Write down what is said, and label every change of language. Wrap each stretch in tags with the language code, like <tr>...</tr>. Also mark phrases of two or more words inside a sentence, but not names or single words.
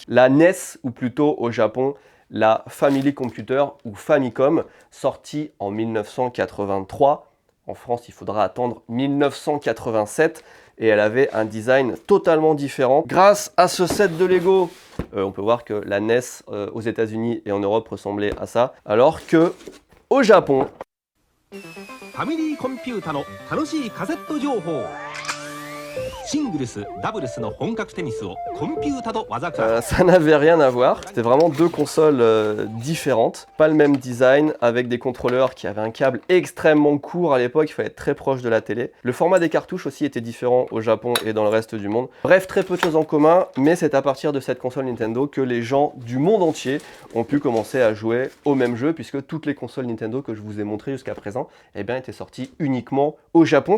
<fr>La NES, ou plutôt au Japon, la Family Computer ou Famicom, sortie en 1983. En France, il faudra attendre 1987 et elle avait un design totalement différent. Grâce à ce set de Lego, on peut voir que la NES aux États-Unis et en Europe ressemblait à ça, alors que au Japon,</fr> <ja>ファミリーコンピュータの楽しいカセット情報シングルス、ダブルスの本格テニスをコンピュータと技から</ja> <fr>ça n'avait rien à voir. C'était vraiment deux consoles différentes. Pas le même design, avec des contrôleurs qui avaient un câble extrêmement court à l'époque. Il fallait être très proche de la télé. Le format des cartouches aussi était différent au Japon et dans le reste du monde. Bref, très peu de choses en commun, mais c'est à partir de cette console Nintendo que les gens du monde entier ont pu commencer à jouer au même jeu, puisque toutes les consoles Nintendo que je vous ai montrées jusqu'à présent, eh bien, étaient sorties uniquement au Japon.</fr>